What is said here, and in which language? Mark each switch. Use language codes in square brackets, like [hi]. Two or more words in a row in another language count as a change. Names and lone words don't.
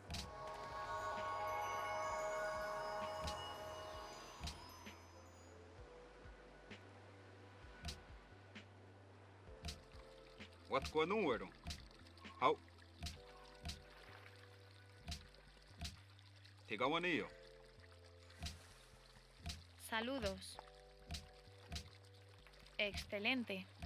[en] What's going on with them? How? [ceb] Tiga Juanillo. [es] Saludos. Excelente.